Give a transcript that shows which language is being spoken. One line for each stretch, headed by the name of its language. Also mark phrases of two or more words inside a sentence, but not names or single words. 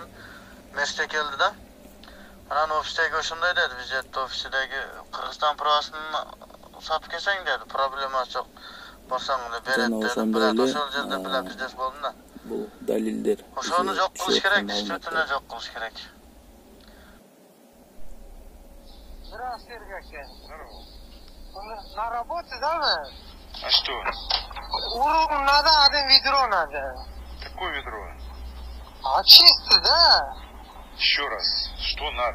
Kyrgyz: Мерсте келди да. Анан офистеги ошондой деди, визит офисидеги Кыргызстан правасын сатып келсең деди, проблемасы жок. Барсаң эле берет деди. Била ошол жерде била бизнес болду да. Бул далилдер. Ошону жок кылыш керек, действительно жок кылыш керек.
Russian: Здравствуйте, Сергей. Здорово. На работе, да, вы? А что? Уровень надо, один ведро надо. Какое ведро? А чисто, да? Еще раз. Что надо?